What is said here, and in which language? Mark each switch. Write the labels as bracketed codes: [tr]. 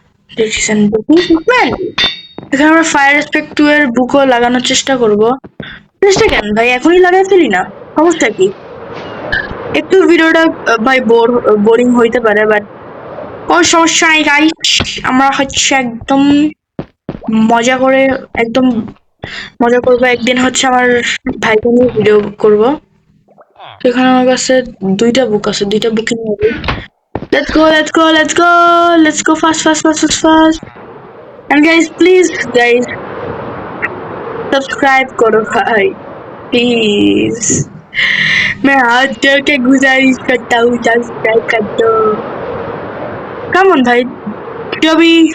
[en] This is unbreaking plus mending. [bn] এখানে আমরা fire aspect 2 এর বুকও লাগানোর চেষ্টা করব। চেষ্টা কেন ভাই, এখনই লাগাই ফেলি না, সমস্যা কি? একটু ভিডিওটা ভাই বোরিং হইতে পারে, বাট কোনো সমস্যা নাই গাইস। আমরা হচ্ছে একদম মজা করে, একদম মজা করবো। একদিন হচ্ছে আমার ভাইকে নিয়ে ভিডিও করব, সেখানে আমার কাছে 2টা বুক আছে, 2টা বুকিং হবে। [en] Let's go let's go let's go let's go fast fast fast fast fast. And guys [hi] please guys subscribe करो भाई प्लीज, मैं हाथ जोड़ के गुजारिश करता हूँ, सब्सक्राइब कर दो। [en] come on [hi] भाई, जो भी